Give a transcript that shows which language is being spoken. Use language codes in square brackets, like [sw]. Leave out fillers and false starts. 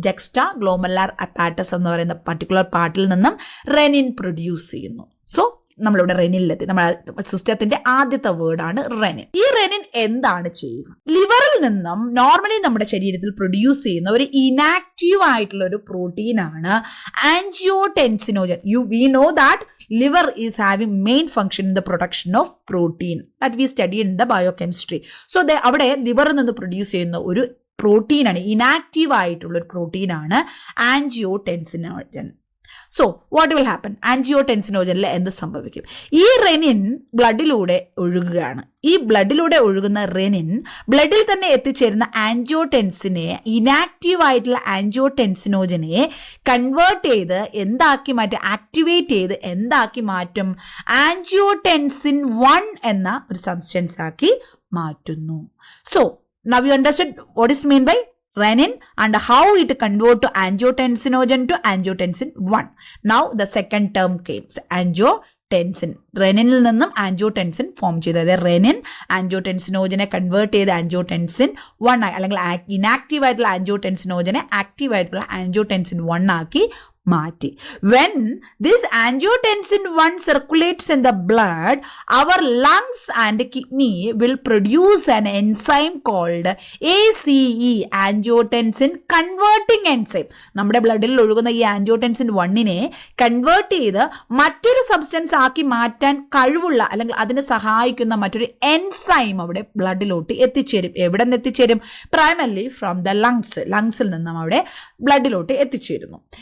[ml] Juxtaglomerular apparatus എന്ന് പറയുന്ന particular പാർട്ടിൽ നിന്നും റെനിൻ പ്രൊഡ്യൂസ് ചെയ്യുന്നു. സോ നമ്മളിവിടെ റെനിനിലെത്തി. നമ്മുടെ സിസ്റ്റത്തിന്റെ ആദ്യത്തെ വേർഡാണ് റെനിൻ. ഈ റെനിൻ എന്താണ് ചെയ്യുക? ലിവറിൽ നിന്നും നോർമലി നമ്മുടെ ശരീരത്തിൽ പ്രൊഡ്യൂസ് ചെയ്യുന്ന ഒരു ഇനാക്റ്റീവ് ആയിട്ടുള്ള ഒരു പ്രോട്ടീനാണ് ആൻജിയോടെൻസിനോജൻ. [en] We know that liver is having main function in the production of protein that we studied in the biochemistry. [ml] So അവിടെ ലിവറിൽ നിന്ന് പ്രൊഡ്യൂസ് ചെയ്യുന്ന ഒരു പ്രോട്ടീനാണ്, ഇനാക്റ്റീവ് ആയിട്ടുള്ള ഒരു പ്രോട്ടീനാണ് ആൻജിയോടെൻസിനോജൻ. [en] So what will happen? [ml] ആൻജിയോടെൻസിനോജനിൽ എന്ത് സംഭവിക്കും? ഈ റെനിൻ ബ്ലഡിലൂടെ ഒഴുകുകയാണ്. ഈ ബ്ലഡിലൂടെ ഒഴുകുന്ന റെനിൻ ബ്ലഡിൽ തന്നെ എത്തിച്ചേരുന്ന ആൻജിയോടെൻസിനെ, ഇനാക്റ്റീവ് ആയിട്ടുള്ള ആൻജിയോടെൻസിനോജനെ കൺവേർട്ട് ചെയ്ത് എന്താക്കി മാറ്റും? ആക്ടിവേറ്റ് ചെയ്ത് എന്താക്കി മാറ്റും? ആൻജിയോടെൻസിൻ 1 എന്ന ഒരു സബ്സ്റ്റൻസ് ആക്കി മാറ്റുന്നു. [en] So now you understood what is mean by renin and how it convert to angiotensinogen to angiotensin 1. Now the second term came, angiotensin. [ml] റെനിനിൽ നിന്നും ആൻജിയോടെൻസിൻ ഫോം ചെയ്തത്. റെനിൻ ആൻജിയോടെൻസിനോജനെ കൺവേർട്ട് ചെയ്ത് ആൻജിയോടെൻസിൻ 1 ആയി, അല്ലെങ്കിൽ ഇനാക്റ്റീവ് ആയിട്ടുള്ള ആൻജിയോടെൻസിനോജനെ ആക്റ്റീവ് ആയിട്ടുള്ള angiotensin 1 ആക്കി മാറ്റി. [en] When this angiotensin 1 circulates in the blood, our lungs and kidney will produce an enzyme called ACE, angiotensin converting enzyme. [ml] നമ്മുടെ ബ്ലഡിൽ ഒഴുകുന്ന ഈ ആൻജിയോടെൻസിൻ 1നെ കൺവേർട്ട് ചെയ്ത് മറ്റൊരു സബ്സ്റ്റൻസ് ആക്കി മാറ്റാൻ കഴിവുള്ള, അല്ലെങ്കിൽ അതിനെ സഹായിക്കുന്ന മറ്റൊരു എൻസൈം അവിടെ ബ്ലഡിലോട്ട് എത്തിച്ചേരും. എവിടെ നിന്ന് എത്തിച്ചേരും? [en] primarily from the [ml] ലങ്സിൽ നിന്നും അവിടെ ബ്ലഡിലോട്ട് എത്തിച്ചേരുന്നു.